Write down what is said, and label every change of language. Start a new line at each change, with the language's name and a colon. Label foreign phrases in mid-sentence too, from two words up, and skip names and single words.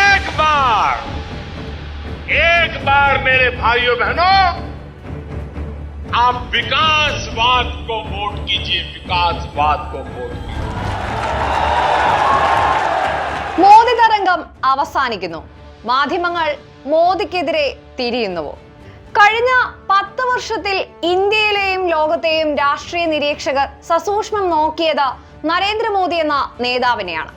Hindi: एक बार मेरे भाइयों बहनों, आप विकासवाद को वोट कीजिए, विकासवाद को वोट कीजिए.
Malayalam: മോദി തരംഗം അവസാനിക്കുന്നു. മാധ്യമങ്ങൾ മോദിക്കെതിരെ തിരിയുന്നുവോ? കഴിഞ്ഞ 10 വർഷത്തിൽ ഇന്ത്യയിലെയും ലോകത്തെയും രാഷ്ട്രീയ നിരീക്ഷകർ സസൂക്ഷ്മം നോക്കിയത് നരേന്ദ്രമോദി എന്ന നേതാവിനെയാണ്.